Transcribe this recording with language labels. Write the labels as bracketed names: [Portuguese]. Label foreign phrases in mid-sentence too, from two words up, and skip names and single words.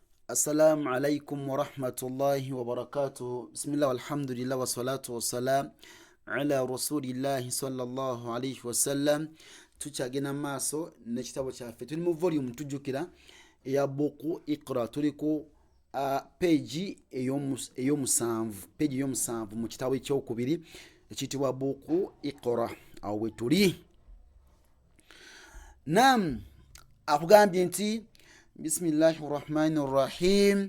[Arabic] السلام عليكم ورحمة الله وبركاته. بسم الله والحمد لله والصلاة والسلام على رسول الله صلى الله عليه وسلم. [Ganda] tukyagenda maaso n'ekitabo kyaffe, tuli mu volume tujjukira eya buku Iqra, tuli ku peegi ey'omusanvu mu kitabo ekyokubiri ekiyitibwa buku Iqra. Awo we tuli. Naam, akugambye nti [Arabic] بسم الله الرحمن الرحيم.